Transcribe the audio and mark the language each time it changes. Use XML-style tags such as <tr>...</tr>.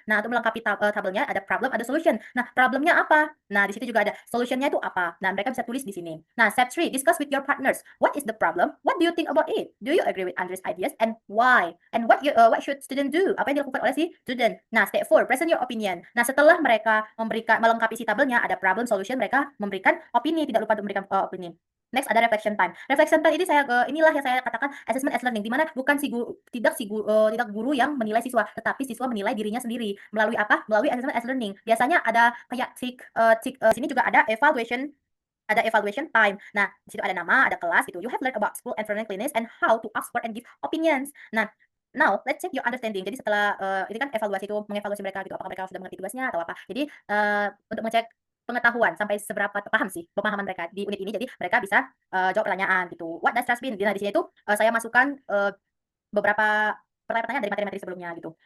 <id>Nah, untuk melengkapi tabelnya ada problem, ada solution. Nah, problemnya apa? Nah, di situ juga ada solutionnya itu apa. Nah, mereka bisa tulis di sini.</id> <en>Nah, step 3, discuss with your partners. What is the problem? What do you think about it? Do you agree with Andre's ideas and why? And what should student do?</en> <id>Apa yang dilakukan oleh si student? Nah, step 4,</id> <en>present your opinion.</en> <id>Nah, setelah mereka melengkapi si tabelnya, ada problem, solution, mereka memberikan opini. Tidak lupa untuk memberikan opini. Next ada reflection time. Reflection time ini inilah yang saya katakan assessment as learning, di mana bukan tidak guru yang menilai siswa, tetapi siswa menilai dirinya sendiri melalui apa? Melalui assessment as learning. Biasanya ada kayak sini juga ada evaluation time. Nah, di situ ada nama, ada kelas gitu.</id> <en>You have learned about school environment cleanliness and how to ask for and give opinions. Nah, now let's check your understanding.</en> <id>Jadi setelah ini kan evaluasi itu mengevaluasi mereka gitu, apakah mereka sudah mengerti tugasnya atau apa. Jadi untuk mengecek pengetahuan sampai seberapa paham sih pemahaman mereka di unit ini, jadi mereka bisa jawab pertanyaan gitu.</id> <en>What does trust mean?</en> <id>Nah, di sini itu saya masukkan beberapa pertanyaan dari materi-materi sebelumnya gitu.</id>